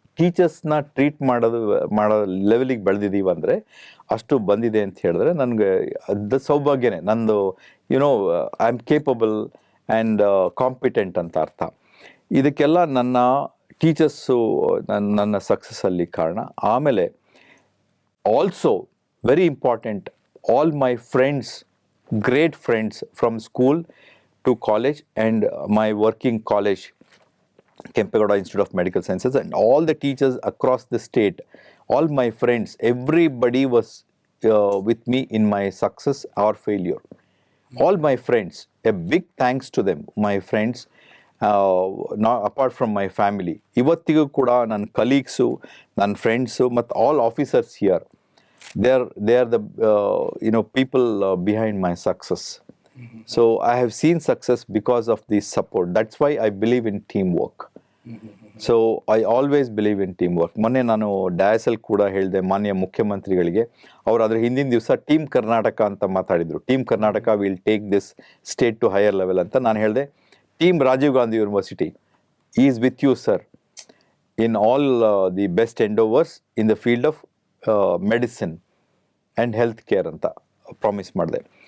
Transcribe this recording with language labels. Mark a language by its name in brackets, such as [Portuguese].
[Kannada] ಟೀಚರ್ಸ್ನ treat ಮಾಡೋ ಲೆವೆಲಿಗೆ ಬೆಳೆದಿದ್ದೀವಿ ಅಂದರೆ, ಅಷ್ಟು ಬಂದಿದೆ ಅಂತ ಹೇಳಿದ್ರೆ ನನಗೆ ಅದು ಸೌಭಾಗ್ಯನೇ. [English] ನಂದು I am capable and competent [Kannada] ಅಂತ ಅರ್ಥ. ಇದಕ್ಕೆಲ್ಲ ನನ್ನ ಟೀಚರ್ಸು ನನ್ನ ಸಕ್ಸಸ್ಸಲ್ಲಿ ಕಾರಣ. [English] ಆಮೇಲೆ also very important, all my friends, great friends from school to college and my working college, Kempegowda Institute of Medical Sciences, and all the teachers across the state, all my friends, everybody was with me in my success or failure. All my friends, a big thanks to them, my friends, not apart from my family. [Kannada] ಇವತ್ತಿಗೂ ಕೂಡ ನನ್ನ colleagues, ನನ್ನ friends ಮತ್ತು [English] All officers here, they are the people behind my success. So I have seen success because of this support. That's why I believe in teamwork. So I always believe in teamwork. [Kannada] ಮೊನ್ನೆ ನಾನು ಡಯಾಸಲ್ಲಿ ಕೂಡ ಹೇಳಿದೆ ಮಾನ್ಯ ಮುಖ್ಯಮಂತ್ರಿಗಳಿಗೆ. ಅವರು ಅದರ ಹಿಂದಿನ ದಿವಸ ಟೀಮ್ ಕರ್ನಾಟಕ ಅಂತ ಮಾತಾಡಿದರು. Team Karnataka [English] will take this state to higher level [Kannada] ಅಂತ. ನಾನು ಹೇಳಿದೆ, [English] team Rajiv Gandhi university is with you sir in all the best endeavours in the field of medicine and health care [Kannada] ಅಂತ ಪ್ರಾಮಿಸ್ ಮಾಡಿದೆ.